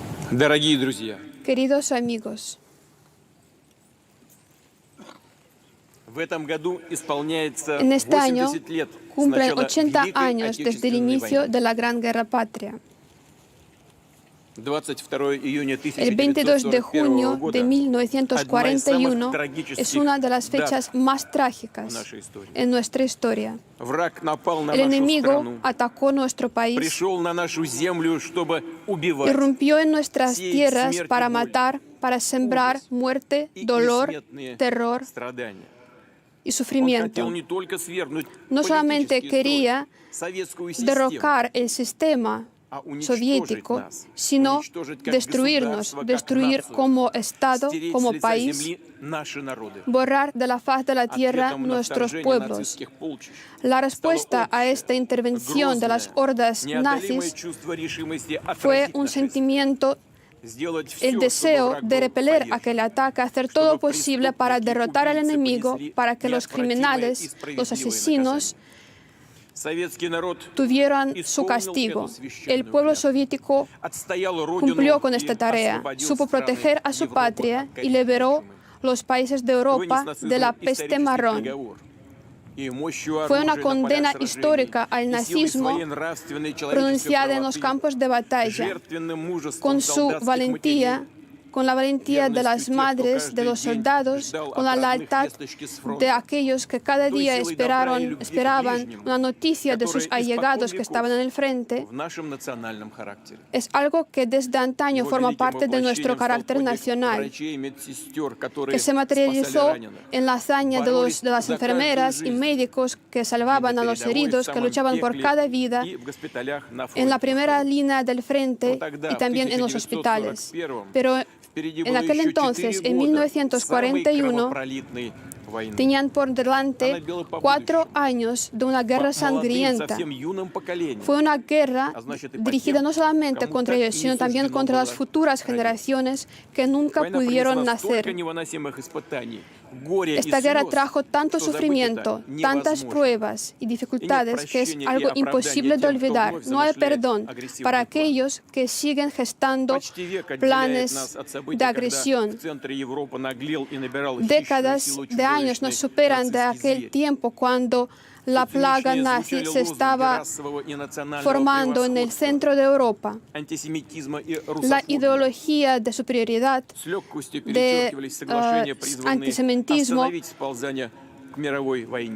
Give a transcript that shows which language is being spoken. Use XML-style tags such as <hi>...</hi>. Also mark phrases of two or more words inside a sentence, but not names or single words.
<ru>Дорогие друзья,</ru> <es>Queridos amigos,</es> <ru>в этом году исполняется</ru> <es>en este año</es> <ru>80 лет с</ru> <es>cumplen</es> <ru>начала</ru> <es>80</es> <ru>Великой</ru> <es>años desde el</es> <ru>Отечественной</ru> <es>inicio</es> <ru>войны.</ru> <es>de la Gran Guerra Patria.</es> <ru>22 июня</ru> <es>El 22 de</es> <ru>1941</ru> <es>junio</es> <ru>года</ru> <es>de 1941 es una de las</es> <ru>дат</ru> <es>fechas más trágicas</es> <ru>в нашей истории.</ru> <es>en nuestra historia.</es> <ru>Враг напал на</ru> <es>El</es> <ru>нашу</ru> <es>enemigo</es> <ru>страну,</ru> <es>atacó nuestro país,</es> <ru>пришел на нашу землю, чтобы убивать</ru> <es>irrumpió en nuestras</es> <ru>сеять</ru> <es>tierras</es> <ru>смерть и</ru> <es>para</es> <ru>боль,</ru> <es>matar, para sembrar</es> <ru>ужас</ru> <es>muerte,</es> <ru>и</ru> <es>dolor,</es> <ru>несметные</ru> <es>terror</es> <ru>страдания.</ru> <es>y</es> <ru>Он</ru> <es>sufrimiento.</es> <ru>хотел не только свергнуть</ru> <es>No solamente</es> <ru>политический</ru> <es>quería</es> <ru>строй, советскую систему,</ru> <es>derrocar el sistema</es> <ru>а уничтожить</ru> <es>soviético,</es> <ru>нас,</ru> <es>sino</es> <ru>уничтожить как</ru> <es>destruirnos,</es> <ru>государство, как</ru> <es>destruir</es> <ru>нацию,</ru> <es>como Estado,</es> <ru>стереть</ru> <es>como</es> <ru>с лица</ru> <es>país,</es> <ru>земли наши народы.</ru> <es>borrar de la faz de la tierra</es> <ru>Ответом на</ru> <es>nuestros</es> <ru>вторжение</ru> <es>pueblos.</es> <ru>нацистских полчищ</ru> <es>La respuesta</es> <ru>стало</ru> <es>a esta intervención de las</es> <ru>грозное,</ru> <es>hordas</es> <ru>неодолимое</ru> <es>nazis</es> <ru>чувство решимости</ru> <es>fue</es> <ru>отразить</ru> <es>un</es> <ru>нашествие,</ru> <es>sentimiento,</es> <ru>сделать всё,</ru> <es>el</es> <ru>чтобы</ru> <es>deseo</es> <ru>враг</ru> <es>de</es> <ru>был</ru> <es>repeler</es> <ru>повержен,</ru> <es>aquel ataque, hacer todo</es> <ru>чтобы</ru> <es>posible para</es> <ru>преступники,</ru> <es>derrotar al</es> <ru>убийцы</ru> <es>enemigo,</es> <ru>понесли</ru> <es>para que los</es> <ru>неотвратимое и</ru> <es>criminales, los</es> <ru>справедливое</ru> <es>asesinos,</es> <ru>наказание. Советский народ</ru> <es>tuvieran su</es> <ru>исполнил</ru> <es>castigo.</es> <ru>эту священную</ru> <es>El pueblo</es> <ru>клятву,</ru> <es>soviético</es> <ru>отстоял родину</ru> <es>cumplió con</es> <ru>и</ru> <es>esta tarea,</es> <ru>освободил</ru> <es>supo</es> <ru>страны</ru> <es>proteger a su</es> <ru>Европы</ru> <es>patria</es> <ru>от</ru> <es>y liberó</es> <ru>чумы.</ru> <es>los países de</es> <ru>Вынес</ru> <es>Europa</es> <ru>нацизму</ru> <es>de la peste</es> <ru>исторический</ru> <es>marrón.</es> <ru>приговор. И мощью</ru> <es>Fue una</es> <ru>оружия на</ru> <es>condena</es> <ru>полях сражений</ru> <es>histórica al</es> <ru>и силой</ru> <es>nazismo</es> <ru>своей нравственной и человеческой</ru> <es>pronunciada en los</es> <ru>правоты,</ru> <es>campos de batalla,</es> <ru>жертвенным мужеством</ru> <es>con su</es> <ru>солдатских</ru> <es>valentía,</es> <ru>матерей,</ru> <es>con la valentía de las madres, de los soldados, con la lealtad de aquellos que cada día esperaban una noticia de sus allegados que estaban en el frente,</es> <ru>в нашем национальном характере.</ru> <es>es algo que desde antaño</es> <ru>Его</ru> <es>forma</es> <ru>великим</ru> <es>parte de nuestro</es> <ru>воплощением стал</ru> <es>carácter</es> <ru>подвиг</ru> <es>nacional,</es> <ru>врачей и медсестер, которые</ru> <es>que se</es> <ru>спасали</ru> <es>materializó</es> <ru>раненых,</ru> <es>en la hazaña de</es> <ru>боролись</ru> <es>las</es> <ru>за каждую</ru> <es>enfermeras y</es> <ru>жизнь,</ru> <es>médicos que</es> <ru>и</ru> <es>salvaban</es> <ru>на</ru> <es>a los</es> <ru>передовой, в</ru> <es>heridos, que</es> <ru>самом</ru> <es>luchaban por</es> <ru>пекле,</ru> <es>cada vida</es> <ru>и в госпиталях на</ru> <es>en la</es> <ru>фронте.</ru> <es>primera línea del frente</es> <ru>Но тогда,</ru> <es>y</es> <ru>в</ru> <es>también en los hospitales.</es> <ru>1941,</ru> <es>Pero</es> <ru>впереди</ru> <es>en</es> <ru>было</ru> <es>aquel</es> <ru>еще</ru> <es>entonces,</es> <ru>4</ru> <es>en</es> <ru>года</ru> <es>1941,</es> <ru>самой кровопролитной войны.</ru> <es>tenían por delante 4 años de una guerra</es> <ru>По молодым,</ru> <es>sangrienta.</es> <ru>совсем юным поколениям.</ru> <es>Fue una guerra</es> <ru>А значит, и по</ru> <es>dirigida</es> <ru>тем,</ru> <es>no solamente</es> <ru>кому</ru> <es>contra</es> <ru>так и</ru> <es>ellos,</es> <ru>не</ru> <es>sino también</es> <ru>суждено</ru> <es>contra las</es> <ru>было</ru> <es>futuras</es> <ru>родиться.</ru> <es>generaciones que nunca</es> <ru>Война</ru> <es>pudieron</es> <ru>принесла столько</ru> <es>nacer.</es> <ru>невыносимых испытаний, горя</ru> <es>Esta</es> <ru>и</ru> <es>guerra</es> <ru>слез,</ru> <es>trajo tanto</es> <ru>что забыть</ru> <es>sufrimiento,</es> <ru>это</ru> <es>tantas</es> <ru>невозможно.</ru> <es>pruebas y dificultades que es</es> <ru>прощения и</ru> <es>algo</es> <ru>оправдания</ru> <es>imposible de</es> <ru>тем, кто</ru> <es>olvidar.</es> <ru>вновь</ru> <es>No hay</es> <ru>замышляет</ru> <es>perdón</es> <ru>агрессивный</ru> <es>para</es> <ru>план.</ru> <es>aquellos que siguen gestando</es> <ru>Почти век отделяет</ru> <es>planes</es> <ru>нас от событий,</ru> <es>de</es> <ru>когда</ru> <es>agresión.</es> <ru>в центре Европы наглел и набирал</ru> <es>Décadas</es> <ru>хищную силу</ru> <es>de años nos</es> <ru>чудовищный</ru> <es>superan de</es> <ru>нацистский</ru> <es>aquel</es> <ru>зверь.</ru> <es>tiempo cuando la plaga</es> <ru>Циничнее</ru> <es>nazi</es> <ru>звучали</ru> <es>se</es> <ru>лозунги</ru> <es>estaba</es> <ru>расового и национального</ru> <es>formando en el</es> <ru>превосходства,</ru> <es>centro de Europa.</es> <ru>антисемитизма и</ru> <es>La</es> <ru>русофобии.</ru> <es>ideología de superioridad,</es> <ru>С легкостью</ru> <es>de</es> <ru>перечеркивались соглашения, призванные</ru> <es>antisemitismo</es> <ru>остановить сползание к мировой войне.</ru>